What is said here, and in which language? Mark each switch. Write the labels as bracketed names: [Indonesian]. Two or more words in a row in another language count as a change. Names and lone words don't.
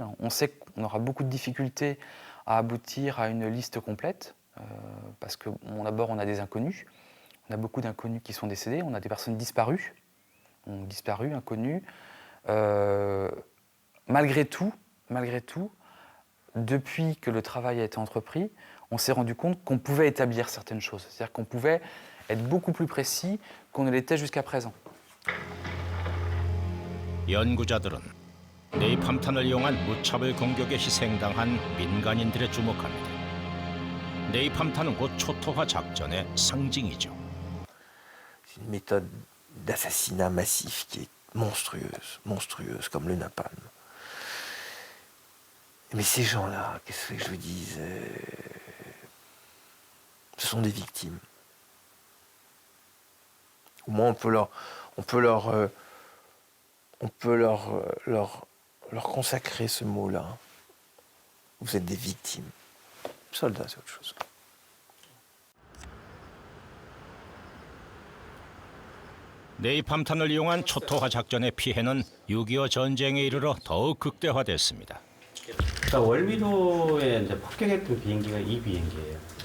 [French] On sait qu'on aura beaucoup de difficultés à aboutir à une liste complète parce que d'abord on a des inconnus, on a beaucoup d'inconnus qui sont décédés, on a des personnes disparues, inconnues. Malgré tout, depuis que le travail a été entrepris, on s'est rendu compte qu'on pouvait établir certaines choses, c'est-à-dire qu'on pouvait être beaucoup plus précis qu'on ne l'était jusqu'à présent. [Korean] 연구자들은 네이팜탄을 이용한 무차별 공격에 희생당한 민간인들에 주목합니다. 네이팜탄은 곧 초토화 작전의 상징이죠. [French] C'est une méthode d'assassinat massif qui est monstrueuse comme le napalm. Mais ces gens-là, qu'est-ce que je vous dise, ce sont des victimes. Au moins on peut leur consacrer ce mot-là. Vous êtes des victimes. Soldats, c'est autre chose. [Korean] 네이팜탄을 이용한 초토화 작전의 피해는 6.25 전쟁에 이르러 더욱 극대화됐습니다. 그러니까 월미도에 이제 폭격했던 비행기가 이 비행기예요.